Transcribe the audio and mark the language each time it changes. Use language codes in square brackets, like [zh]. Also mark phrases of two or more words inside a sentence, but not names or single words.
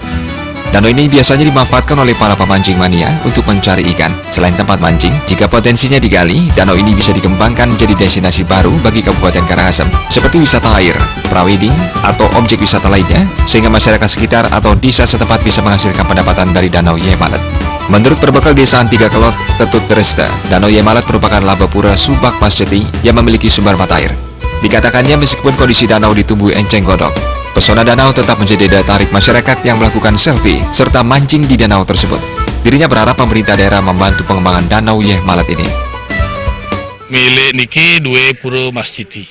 [id] Danau ini biasanya dimanfaatkan oleh para pemancing mania untuk mencari ikan. Selain tempat mancing, jika potensinya digali, danau ini bisa dikembangkan menjadi destinasi baru bagi Kabupaten Karangasem, seperti wisata air, prawedding, atau objek wisata lainnya, sehingga masyarakat sekitar atau desa setempat bisa menghasilkan pendapatan dari Danau Yeh Malet. Menurut perbekal Desa Antiga Kelot, Ketut Dresta, Danau Yeh Malet merupakan labapura Subak Masjeti yang memiliki sumber mata air. Dikatakannya meskipun kondisi danau ditumbuhi enceng gondok, pesona danau tetap menjadi daya tarik masyarakat yang melakukan selfie serta mancing di danau tersebut. Dirinya berharap pemerintah daerah membantu pengembangan Danau Yeh Malet ini. Milik niki dua pura masjidi.